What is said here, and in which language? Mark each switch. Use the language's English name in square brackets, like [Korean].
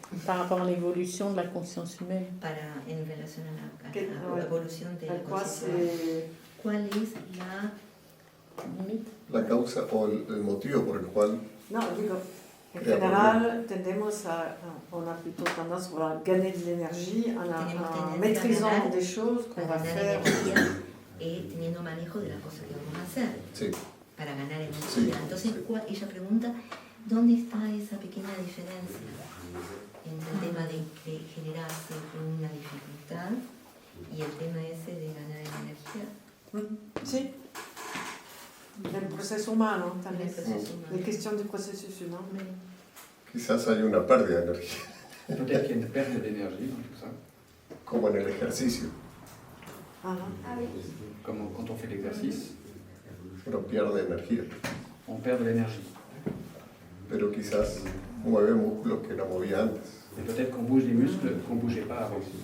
[French] Par rapport à l'évolution de la conscience humaine. [Spanish] En relación a la evolución de la conciencia. ¿Cuál es la causa o el motivo por el cual... No, digo, en general, [French] on a plutôt tendance à gagner de l'énergie en maîtrisant des choses qu'on va faire. [Spanish] Teniendo manejo de las cosas que vamos a hacer. Sí. Para ganar energía. Entonces, ella pregunta, ¿dónde está esa pequeña diferencia entre el tema de generarse una dificultad y el tema ese de ganar energía? Sí. El proceso humano también. [French] La question du processus humain. [Spanish] Quizás hay una pérdida de energía. [French] Peut-être qu'il y a une perte d'énergie dans tout ça. [Spanish] Como en el ejercicio. [French] Ah oui. Comme quand on fait l'exercice. [Spanish] uno pierde energía. [French] on perd de l'énergie. [Spanish] Pero quizás mueve músculos que no movía antes. [French] Et peut-être qu'on bouge des muscles qu'on ne bougeait pas avant.